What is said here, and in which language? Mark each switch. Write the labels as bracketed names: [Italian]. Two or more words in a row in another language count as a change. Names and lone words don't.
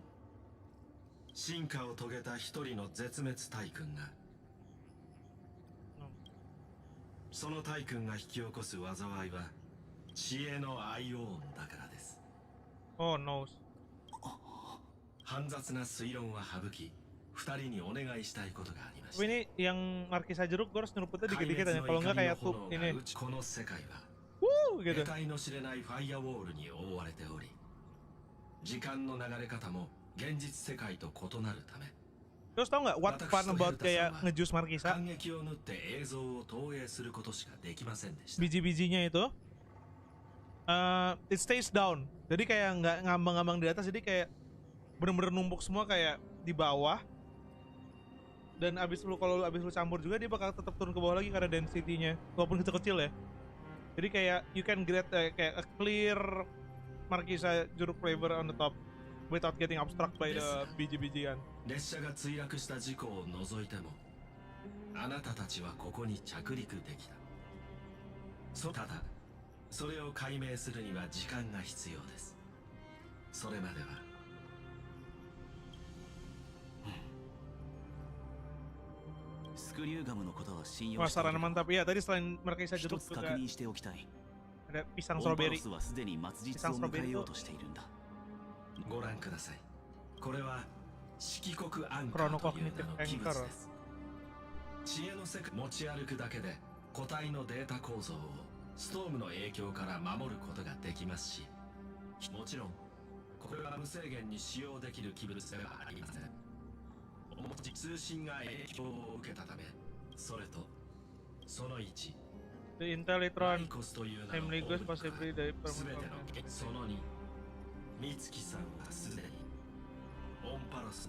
[Japanese] 進化を遂げた一人の絶滅大君が。その大君が引き起こす災いは知恵のアイオーンだからです。 [English] Oh no. [Japanese] 煩雑な推論は省き、二人にお願いしたいことがありました。 [Indonesian] Ini yang markisa jeruk gue harus nyeruputnya dikit-dikit aja. Kalau nggak kayak tuh ini. [Japanese] この世界は [Indonesian] gitu. [Japanese] 得体の知れないファイアウォールに覆われており、 時間の流れ方も現実世界と異なるため [Indonesian] Terus tau nggak [English] what fun about [Indonesian] kayak ngejus Markisa? [Japanese] 感激を縫って映像を投影することしかできませんでした。 [Indonesian] Biji-bijinya itu [English] it stays down. [Indonesian] Jadi kayak nggak ngambang-ngambang di atas, jadi kayak bener-bener numpuk semua kayak di bawah. Dan kalau abis lu campur juga dia bakal tetap turun ke bawah lagi karena density-nya walaupun kecil-kecil ya. Jadi kayak [English] you can get kayak a clear Markisa jeruk flavor on the top without getting obstructed by the biji-bijian. [Japanese] 列車が墜落した事故を除いてもあなたたちはここに着陸できた。ただそれを解明するには時間が必要です。それまではスクリューガムのことは信用 [Indonesian] Wah [Japanese] してい [Indonesian] saran [Japanese] る。 [Indonesian] mantap ya. Tadi selain Markisa [Japanese] 一 [Indonesian] jeruk [Japanese] つ確 [Indonesian] juga [Japanese] 認しておきたい。 [Indonesian] ada pisang [Japanese] オンパロ [Indonesian] strawberry. [Japanese] スはすでに末日を迎えようとしているんだ。ご覧ください。これは色黒アンカーという名の器物です。知恵の世界持ち歩くだけで個体のデータ構造をストームの影響から守ることができますし、もちろんこれは無制限に使用できる器物ではありません。通信が影響を受けたため、それとその1 [English] The Intellitron [Japanese] コスという名の [English] Family Ghost possibly the [Japanese] すべ [English] permanent [Japanese] てのその2美月さんはすでにオンパロスに